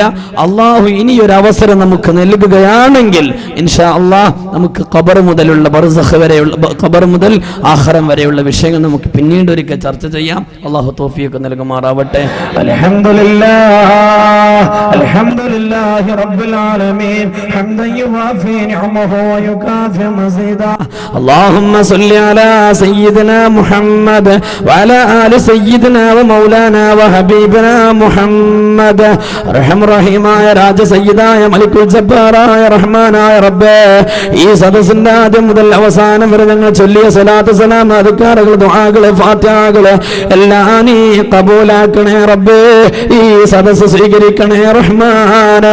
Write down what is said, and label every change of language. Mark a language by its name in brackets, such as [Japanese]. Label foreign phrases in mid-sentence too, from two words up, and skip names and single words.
[Malayalam] അള്ളാഹു ഇനിയൊരു അവസരം നമുക്ക് നൽകുകയാണെങ്കിൽ [Arabic] إن شاء الله [Malayalam] നമുക്ക് ഖബർ മുതലുള്ള ബർസഖ് വരെയുള്ള, ഖബർ മുതൽ ആഖിറം വരെയുള്ള വിഷയങ്ങൾ നമുക്ക് പിന്നീട് ഒരിക്കൽ ചർച്ച ചെയ്യാം. അള്ളാഹു തൗഫീഖ് നൽകുമാറാവട്ടെ. [Arabic] الحمد لله رب العالمين حمدا يوافي نعمه ويكافئ مزيده. اللهم صل على سيدنا محمد وعلى آل سيدنا ومولانا وحبيبنا محمد. [Malayalam] رحم റഹീമായ രാജ സയ്യിദായ മലിക്കുൽ ജബ്ബാറായ റഹ്മാനായ റബ്ബേ, ഈ സദസ്സിന്റെ ആദ്യം മുതൽ അവസാനം വരെ ഞങ്ങൾ ചൊല്ലിയ സ്വലാത്ത് സലാം അദ്കാറുകൾ ദുആകൾ ഫാത്തിഹകൾ എല്ലാം നീ ഖബൂലാക്കണേ റബ്ബേ. ഈ സദസ്സ് സ്വീകരിക്കണേ റഹ്മാനെ.